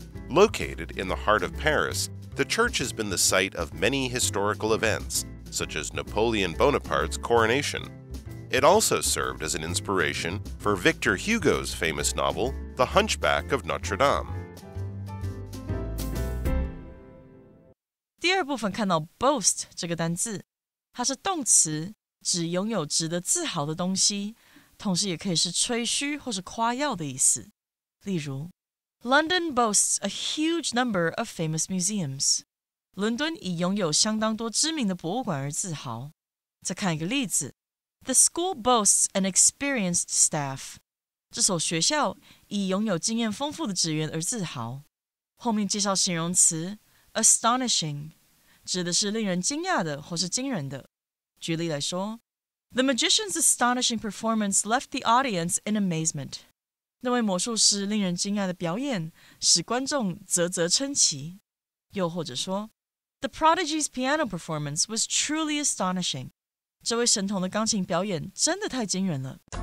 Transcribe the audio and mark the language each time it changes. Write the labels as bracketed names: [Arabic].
[English] Located in the heart of Paris, the church has been the site of many historical events, such as Napoleon Bonaparte's coronation. It also served as an inspiration for Victor Hugo's famous novel, The Hunchback of Notre Dame. [Chinese] 第二部分看到 boast 这个单字，它是动词，指拥有值得自豪的东西，同时也可以是吹嘘或是夸耀的意思。例如 [English] London boasts a huge number of famous museums. [Chinese] 伦敦以拥有相当多知名的博物馆而自豪。再看一个例子 [English] The school boasts an experienced staff. [Chinese] 这所学校以拥有经验丰富的职员而自豪。后面介绍形容词 astonishing， 指的是令人惊讶的或是惊人的。举例来说 [English] The magician's astonishing performance left the audience in amazement. [Chinese] 那位魔术师令人惊讶的表演使观众啧啧称奇。又或者说 [English] The prodigy's piano performance was truly astonishing. [Chinese] 这位神童的钢琴表演真的太惊人了。